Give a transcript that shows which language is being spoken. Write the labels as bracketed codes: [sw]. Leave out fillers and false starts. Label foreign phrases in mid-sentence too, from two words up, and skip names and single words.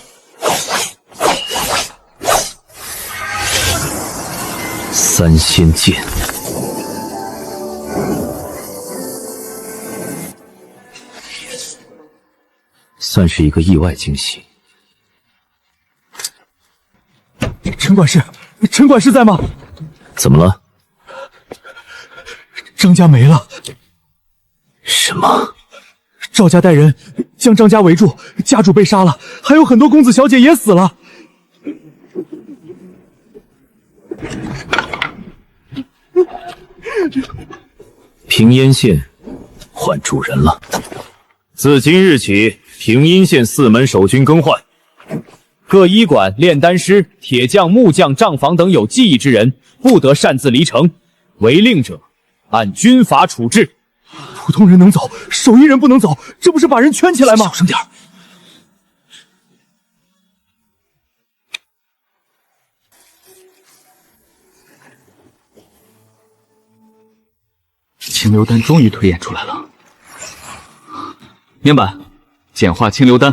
[zh] 三仙劍，算是一個意外驚喜。陳管事，陳管事在嗎？怎麼了？張家沒了。什麼？趙家帶人將張家圍住，家主被殺了，還有很多公子小姐也死了。平煙縣換主人了。自今日起，平阴县4门守军更换，各医馆、炼丹师、鐵匠、木匠、賬房等有技藝之人，不得擅自離城，違令者按军法處置。普通人能走，手艺人不能走，這不是把人圈起來嗎？小聲點。清流丹終於推演出來了。面板，簡化清流丹。